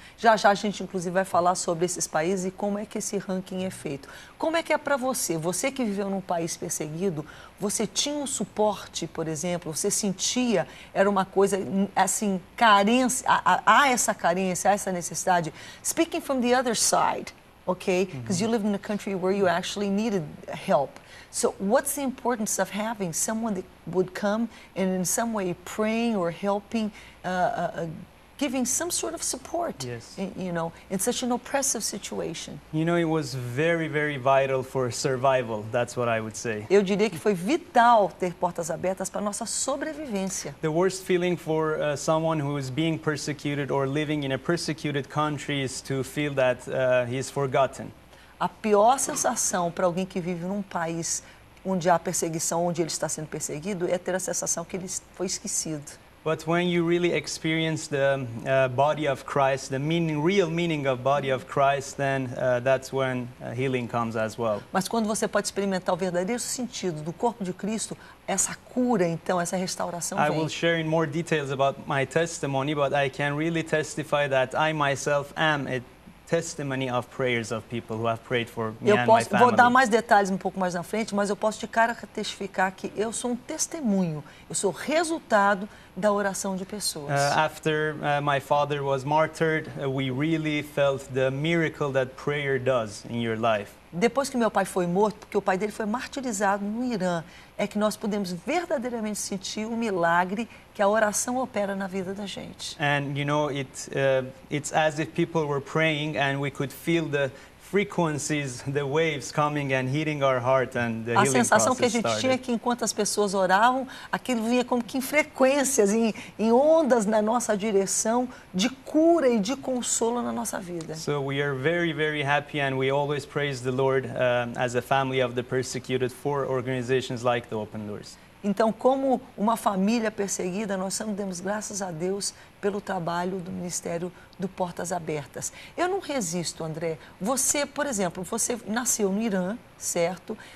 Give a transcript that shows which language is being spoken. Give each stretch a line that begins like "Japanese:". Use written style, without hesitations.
Portuguese: Já já a gente, inclusive, vai falar sobre esses países e como é que esse ranking é feito. Como é que é para você? Você que viveu num país perseguido, você tinha um suporte, por exemplo, você sentia, era uma coisa, assim, carência, há essa carência, há essa necessidade.
English: Speaking from the other side, okay? Because you lived in a country where you actually needed help. So what's the importance of having someone that would come and in some way praying or helping, giving some sort of support, you know, in such an oppressive situation? You know, it was very, very vital for survival. That's what I would say.
Portuguese: Eu diria que foi vital ter portas abertas para nossa sobrevivência.
English: The worst feeling for someone who is being persecuted or living in a persecuted country is to feel that he is forgotten.
Portuguese: A pior sensação para alguém que vive num país onde há perseguição, onde ele está sendo perseguido, é ter a sensação que ele foi esquecido.
English: But when you really experience the body of Christ, the real meaning of body of Christ, then that's when healing comes as well.
Portuguese: Mas quando você pode experimentar o verdadeiro sentido do corpo de Cristo, essa cura, então, essa restauração
English: I
Portuguese: vem.
English: will share in more details about my testimony, but I can really testify that I myself am a testimony of prayers of people who have prayed for me and my family.
Portuguese: Vou dar mais detalhes um pouco mais na frente, mas eu posso de cara testificar que eu sou um testemunho, eu sou resultado da oração de pessoas.
English: After my father was martyred, we really felt the miracle that prayer does in your life.
Portuguese: Depois que meu pai foi morto, porque o pai dele foi martirizado no Irã, é que nós podemos verdadeiramente sentir o milagre que a oração opera na vida da gente.
English: And you know, it's as if people were praying and we could feel the frequencies, the waves coming and hitting our heart, and the healing process started.
Portuguese: A sensação que a gente tinha é que enquanto as pessoas oravam, aquilo vinha como que em frequências, em ondas na nossa direção de cura e de consolo na nossa vida.
English: So we are very, very happy, and we always praise the Lord as a family of the persecuted for organizations like the Open Doors.
Portuguese: Então, como uma família perseguida, nós damos graças a Deus pelo trabalho do Ministério do Portas Abertas. Eu não resisto, André. Você, por exemplo, você nasceu no Irã, certo?